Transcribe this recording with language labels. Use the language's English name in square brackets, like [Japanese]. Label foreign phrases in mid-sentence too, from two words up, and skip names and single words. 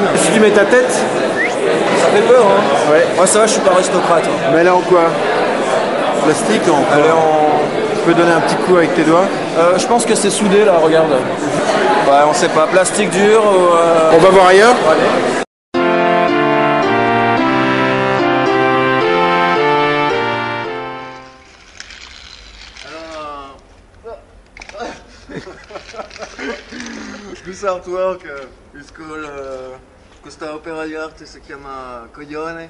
[French] Si tu mets ta tête, Ça fait peur, hein? ouais. Moi ça va, je suis pas aristocrate. Hein. Mais elle est en quoi? Plastique en quoi? Elle est en... Tu peux donner un petit coup avec tes doigts? je pense que c'est soudé là, regarde. Ouais, on sait pas, plastique dur ou... On va voir ailleurs? Allez. [Italian] Questo artwork, questa opera di arte si chiama Coglione.